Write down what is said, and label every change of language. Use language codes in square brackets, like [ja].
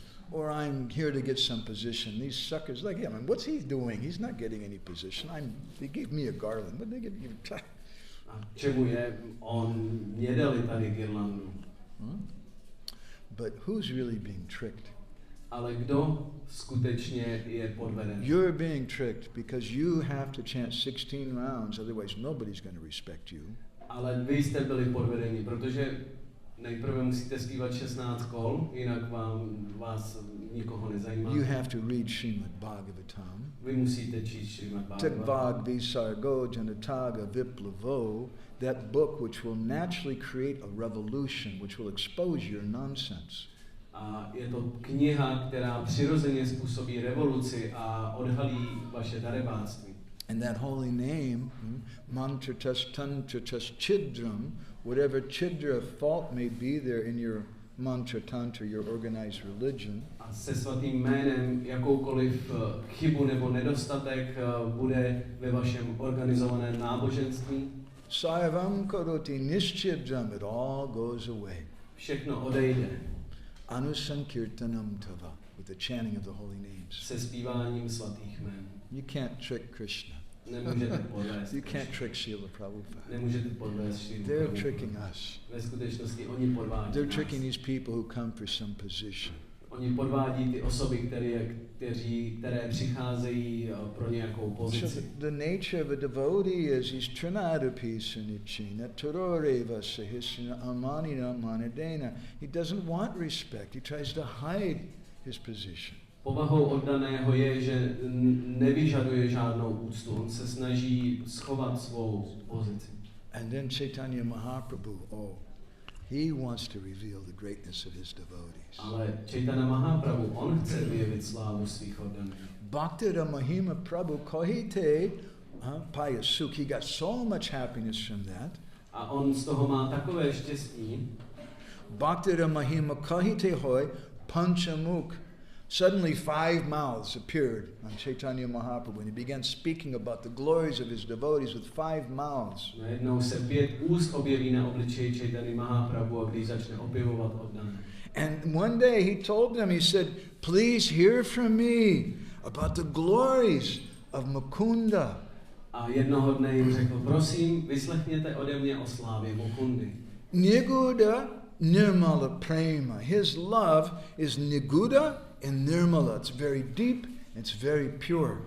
[en] Or I'm here to get some position. These suckers, like him, what's he doing? He's not getting any position. They gave me a garland. What they give you? [cs] A čemu je? Mě dali tady girlandu. [en] But who's really being tricked? [cs] Ale kdo skutečně je podveden? [en] You're being tricked because you have to chant 16 rounds, otherwise nobody's going to respect you. [cs] Ale vy jste byli podvedeni, protože nejprve musíte zpívat 16 kol, jinak vás nikoho nezajímá. [en] You have to read Srimad Bhagavatam. [cs] Vy musíte číst Srimad Tagvad Bhagavatam. [sa] Visargo Janataga Viplavo, [en] that book which will naturally create a revolution, which will expose your nonsense. [cs] A je to kniha, která přirozeně způsobí revoluci a odhalí vaše darebáctví. [en] And that holy name, [sa] mantratas tantratas chidram, [en] whatever chidra fault may be there in your mantra tantra, your organized religion. [cs] A se svatým jménem jakoukoliv chybu nebo nedostatek bude ve vašem organizovaném náboženství. [sa] Sarvam karoti nischidram, [en] it all goes away. [cs] Všechno odejde [sa] Anusankirtanam tava, [en] with the chanting of the holy names. [cs] se zpíváním svatých jmen. [en] You can't trick Krishna. [cs] Nemůžete podvést. [en] You can't trick Srila Prabhupada. [cs] Nemůžete podvést Šrilu [en] They're [cs] Prabhupada. [en] tricking us. [cs] Ve skutečnosti oni podvádí [en] They're [cs] nás. [en] tricking these people who come for some position. [cs] Oni podvádí ty osoby, které přicházejí pro nějakou pozici. [en] So the nature of a devotee is he's [sa] trinadapi sunichina turoreva sahisna amanina manadena. [en] He doesn't want respect. He tries to hide his position. [cs] Povahou oddaného je, že nevyžaduje žádnou úctu. On se snaží schovat svou pozici. [en] And then Chaitanya Mahaprabhu, he wants to reveal the greatness of his devotees. [cs] Ale Chaitanya Mahaprabhu, on chce vyjevit slávu svých oddaných. [bn] Bhaktira Mahima Prabhu Kohite Payasuk. [en] He got so much happiness from that. [cs] A on z toho má takové štěstí. [bn] Bhaktira Mahima Kohite Hoy Panchamuk. [en] Suddenly 5 mouths appeared on Chaitanya Mahaprabhu and he began speaking about the glories of his devotees with 5 mouths. [cs] Najednou se 5 úst objeví na obličeji Chaitanya Mahaprabhu a když začne opěvovat oddané. [en] And one day he told them, he said, please hear from me about the glories of Mukunda. [cs] A jednoho dne jim řekl, prosím, vyslechněte ode mě o slávě Mukundy. [bn] Niguda Nirmala Prema. [en] His love is Niguda and Nirmala. It's very deep, it's very pure.